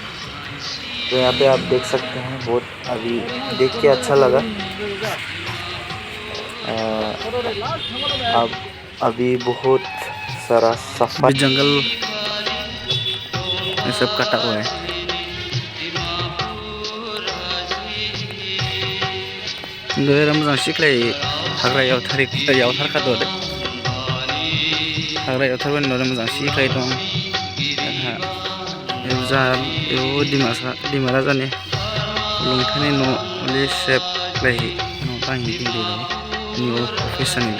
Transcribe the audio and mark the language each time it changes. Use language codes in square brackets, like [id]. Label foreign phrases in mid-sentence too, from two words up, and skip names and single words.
[hi] तो यहाँ पे आप देख सकते हैं, बहुत अभी देख के अच्छा लगा। अब अभी बहुत सारा सफा जंगल ये सब कटा हुआ है। [brx] मोजां सिख्लाय हाग्रा यावथारखादो आरो हाग्रा यावथारबाय नुदों मोजां सिख्लाय दं। जा दिमा राजानि लंथाइनि न' सेब लायहै न' बांहि दिंदो नि अफिस